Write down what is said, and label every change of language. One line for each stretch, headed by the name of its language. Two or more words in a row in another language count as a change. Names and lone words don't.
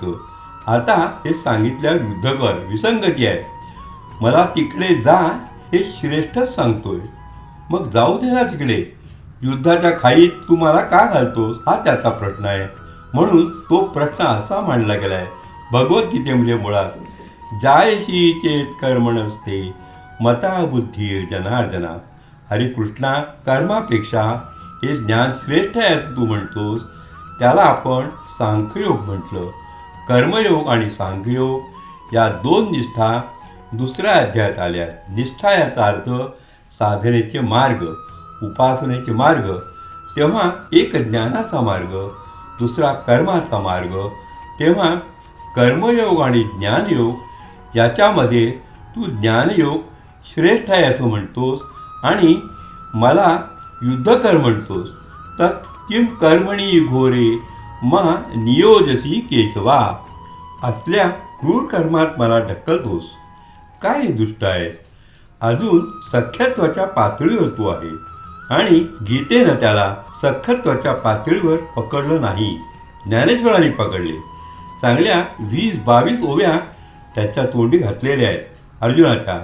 Marathi: आता हे सांगितल्यावर युद्ध कर. विसंगती आहे. मला तिकडे जा हे श्रेष्ठच सांगतोय. मग जाऊ दे ना तिकडे. युद्धाच्या खाईत तू मला का घालतोस हा त्याचा प्रश्न आहे. म्हणून तो प्रश्न असा मांडला गेलाय भगवद्गीतेमध्ये मुळात,
Sanskrit: जायशी चेत कर्म नसते मता बुद्धी जनार्दना.
Marathi: हरे कृष्णा, कर्मापेक्षा हे ज्ञान श्रेष्ठ आहे असं तू म्हणतोस, त्याला आपण सांख्ययोग म्हटलं. कर्मयोग आणि सांख्ययोग या दोन निष्ठा दुसऱ्या अध्यायात आल्या. निष्ठा याचा अर्थ साधनेचे मार्ग, उपासनेचे मार्ग. तेव्हा एक ज्ञानाचा मार्ग, दुसरा कर्माचा मार्ग. तेव्हा कर्मयोग आणि ज्ञानयोग याच्यामध्ये तू ज्ञानयोग श्रेष्ठ आहे असं म्हणतोस आणि मला युद्ध कर म्हणतोस.
Sanskrit: तत् किम कर्मणी घोरे मा नियोजसी केशवा.
Marathi: असल्या क्रूर कर्मात मला ढकलतोस. काय दुष्ट आहेस. अजून सख्यत्वाच्या पातळीवर तू आहे आणि गीतेनं त्याला सख्यत्वाच्या पातळीवर पकडलं नाही, ज्ञानेश्वरांनी पकडले. चांगल्या 20-22 ओव्या त्याच्या तोंडी घातलेल्या आहेत अर्जुनाच्या.